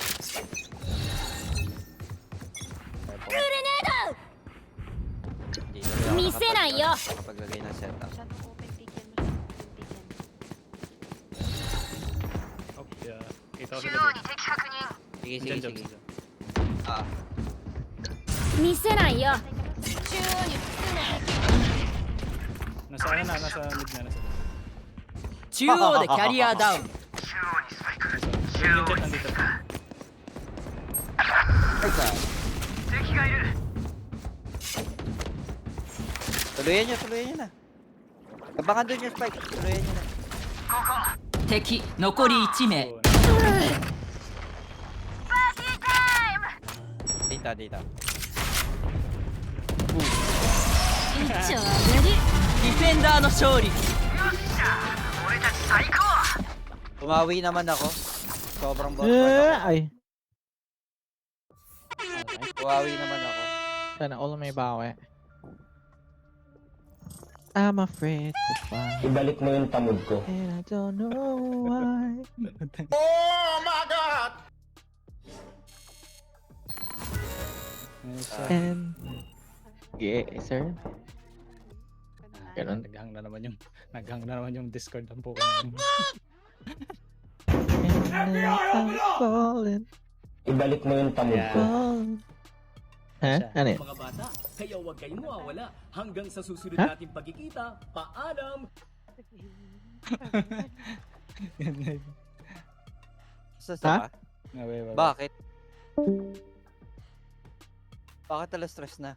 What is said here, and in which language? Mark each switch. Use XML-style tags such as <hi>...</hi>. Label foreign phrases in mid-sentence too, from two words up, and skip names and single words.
<tl>Hindi na rin ako</tl> <ja>見せないよ.</ja> <tl>nakapaglagay ng setup. Masyadong open bigyan mo siya. Open bigyan. Oh, yeah. Kita ko sila dun. Sige, sige, Dyan, James. sige. Dyan. Ah,</tl> <ja>見せないよ</ja> <tl>Nasa ano na, nasa mid na. Nasa</tl> <ja>中央でキャリアダウン</ja> <tl>yung jet nandito. teka. Tuluyan nyo na. Abangan doon yung spike. Tuluyan nyo na.</tl> <ja>敵残り1名</ja> <tl>Oo. Dito, dito.</tl> <ja>一丁上がりディフェンダーの勝利</ja> <tl>Umawi naman ako. Sobrang boss ay. Umawi naman ako. Sana all may bawi.</tl> <en>I'm afraid to fly.</en> <tl>Ibalik mo yung tamod ko.</tl> <en>And I don't know why.</en> <tl>Nice.</tl> <en>And yeah,</en> <tl>sir. Ganun. Naghang na naman yung Discord ng Pokemon.</tl> <en>And now I'm falling,</en> <tl>Ibalik mo yung tamod ko. falling. Ha? Ano yun? Mga bata, kaya huwag kayong mawawala hanggang sa susunod Ha? nating pagkikita. Paalam! Sa Ha? ka? Bakit? Bakit alas stress na?</tl>